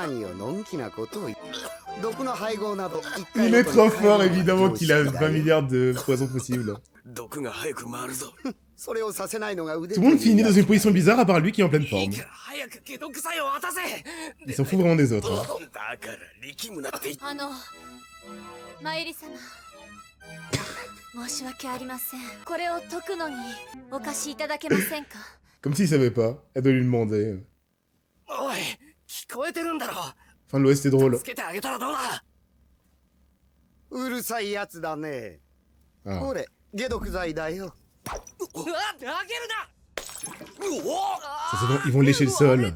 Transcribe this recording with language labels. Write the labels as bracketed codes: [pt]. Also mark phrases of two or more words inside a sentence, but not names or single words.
[fr] Il est trop fort, évidemment qu'il a 20 milliards de poisons possibles. Tout le monde finit dans une position bizarre à part lui qui est en pleine forme. Il s'en fout vraiment des autres. Hein. [ja] マイリ様申し訳ありませんこれを解くのにお貸しいただけませんか [fr] Comme s'il savait pas, elle doit lui demander. Fin de l'Ouest, c'est drôle. Ah. Ça, c'est bon, ils vont lécher le sol.